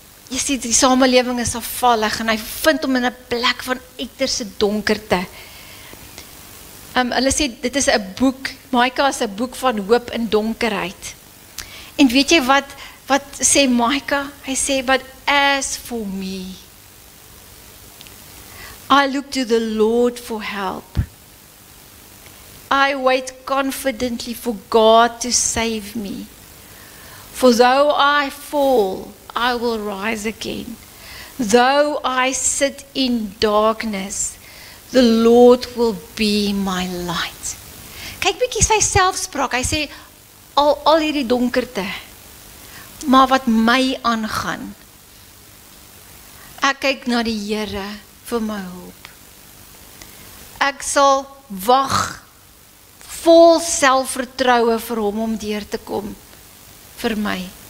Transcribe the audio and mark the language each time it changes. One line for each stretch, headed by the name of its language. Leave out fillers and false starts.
Afrikaans: Jy sien, die samelewing is afvallig en hy vind hom in 'n plek van uiterste donkerte. Hulle sê, dit is 'n boek, Mika is 'n boek van hoop in donkerheid. En weet jy wat sê Mika? Hy sê,
English: but as for me, I look to the Lord for help. I wait confidently for God to save me. For though I fall, I will rise again. Though I sit in darkness, the Lord will be my light.
Afrikaans: Kyk bietjie sy selfspraak. Hy sê al hierdie donkerte, maar wat my aangaan, ek kyk na die Here vir my hulp. Ek sal wag vol selfvertroue vir hom om deur te kom vir my.